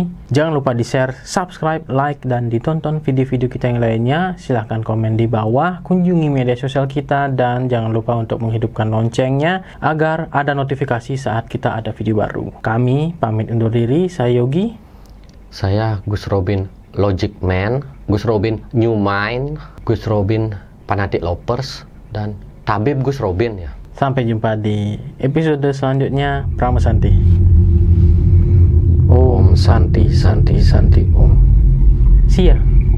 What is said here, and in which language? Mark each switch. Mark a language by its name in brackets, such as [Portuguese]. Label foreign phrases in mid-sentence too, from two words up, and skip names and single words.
[Indonesian] Jangan lupa di-share, subscribe, like, dan ditonton video-video kita yang lainnya. Silahkan komen di bawah, kunjungi media sosial kita, dan jangan lupa untuk menghidupkan loncengnya agar ada notifikasi saat kita ada video baru. Kami pamit undur diri. Saya Yogi. Saya Gus Robin Logic Man, Gus Robin New Mind, Gus Robin Fanatic Lovers, dan Tabib Gus Robin ya. Sampai jumpa di episode selanjutnya. [Balinese] Prama Santi. Om Santi Santi Santi Om. [English] See ya.